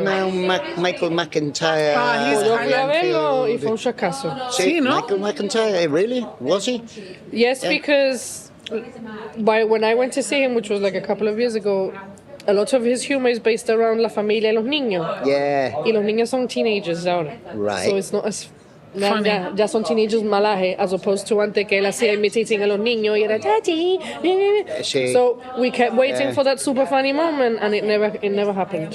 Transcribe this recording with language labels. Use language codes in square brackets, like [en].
[en] now, Michael McIntyre. He's [es] Yo fui a verlo y [en] Anfield. [es] fue un fracaso. Sí, Sí, ¿no? [en] Michael McIntyre, really? Was he? Yes, because when I went to see him, which was like a couple of years ago, a lot of his humor is based around [es] la familia y los niños. [en] Yeah. [es] Y los niños son teenagers ahora. [en] Right. So it's not as... Funny. [es] Ya son teenagers malaje, [en] as opposed to [es] antes que él hacía imitating a los niños y era daddy. Sí. [en] So we kept waiting for that super funny moment and it never happened.